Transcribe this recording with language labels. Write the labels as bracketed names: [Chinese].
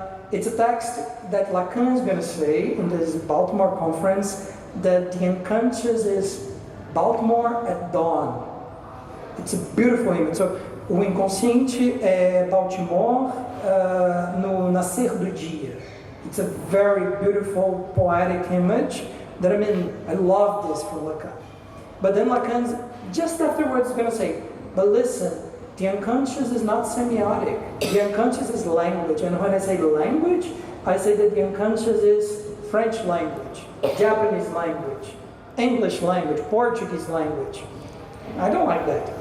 [English] It's a text that Lacan is going to say in this Baltimore conference that the unconscious is Baltimore at dawn. It's a beautiful image. [Portuguese] So, o inconsciente é Baltimore no nascer do dia. [English] It's a very beautiful, poetic image that, I mean, I love this for Lacan. But then Lacan's just afterwards is going to say, but listen, the unconscious is not semiotic. The unconscious is language. And when I say language, I say that the unconscious is French language, Japanese language, English language, Portuguese language. I don't like that.